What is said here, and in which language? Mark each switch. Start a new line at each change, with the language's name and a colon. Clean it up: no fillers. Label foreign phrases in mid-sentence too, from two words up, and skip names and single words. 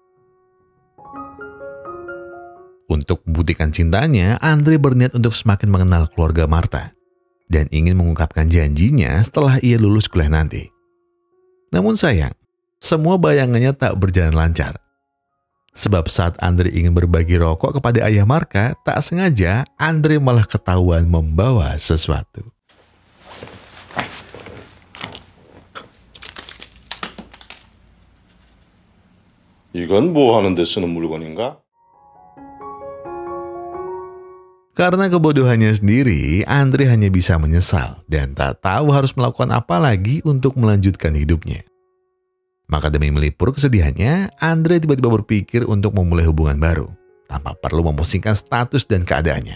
Indonesian: Untuk membuktikan cintanya, Andre berniat untuk semakin mengenal keluarga Martha dan ingin mengungkapkan janjinya setelah ia lulus kuliah nanti. Namun sayang, semua bayangannya tak berjalan lancar. Sebab saat Andre ingin berbagi rokok kepada ayah Martha, tak sengaja Andre malah ketahuan membawa sesuatu.
Korean: 이건 뭐 하는 데 쓰는 물건인가?
Indonesian: Karena kebodohannya sendiri, Andre hanya bisa menyesal dan tak tahu harus melakukan apa lagi untuk melanjutkan hidupnya. Maka demi melipur kesedihannya, Andre tiba-tiba berpikir untuk memulai hubungan baru, tanpa perlu memusingkan status dan keadaannya.